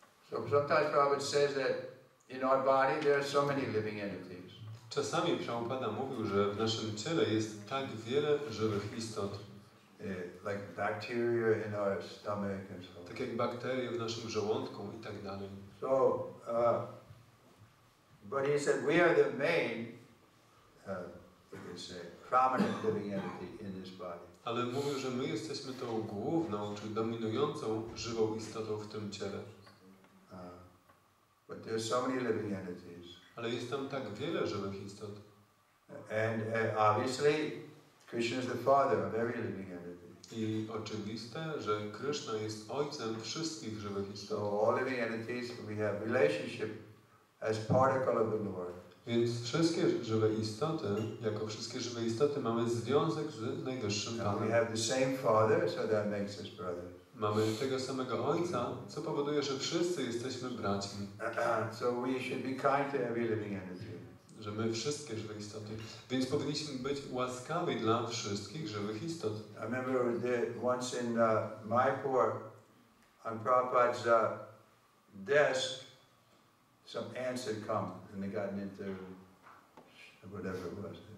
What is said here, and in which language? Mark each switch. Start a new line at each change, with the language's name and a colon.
English: So sometimes Prabhupada says that in our body there are so many living entities.
Polish: Czasami Prabhupada mówił, że w naszym ciele jest tak wiele żywych istot.
English: Like bacteria in our stomach and so on.
Polish: Tak jak bakterie w naszym żołądku i tak dalej.
English: So, but he said we are the main, we can say, prominent living entity in this body.
Polish: Ale mówił, że my jesteśmy tą główną, czy dominującą żywą istotą w tym ciele.
English: But there are so many living entities.
Polish: Ale jest tam tak wiele żywych istot.
English: And obviously, Krishna is the father of every living entity.
Polish: I oczywiste, że Kryszna jest ojcem wszystkich żywych istot.
English: So all living entities, we have relationship as particle of the Lord.
Polish: Więc wszystkie żywe istoty, jako wszystkie żywe istoty, mamy związek z Najwyższym
English: And we
Polish: Panem.
English: have the same Father, so that makes us brothers.
Polish: Mamy tego samego Ojca, co powoduje, że wszyscy jesteśmy braćmi.
English: So we should be kind to every living entity.
Polish: Że my wszystkie żywe istoty. Więc powinniśmy być łaskawi dla wszystkich żywych istot.
English: I remember once in Mayapur, on Prabhupada's desk, some ants had come and they gotten into whatever it was.